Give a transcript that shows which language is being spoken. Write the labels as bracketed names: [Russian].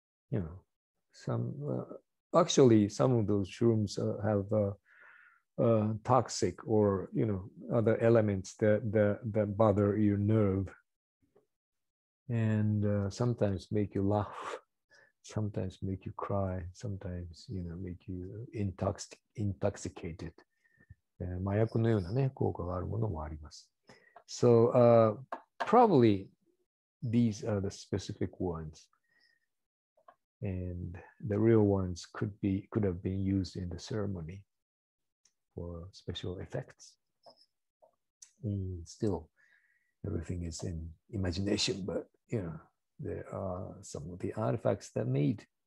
[English] You know, actually some of those shrooms have toxic or, you know, other elements that bother your nerve, and sometimes make you laugh, sometimes make you cry, sometimes, you know, make you intoxicated. [Japanese] 麻薬のようなね、効果があるものもあります。 [English] So probably these are the specific ones, and the real ones could have been used in the ceremony for special effects. And still, everything is in imagination, but you know, there are some of the artifacts that made.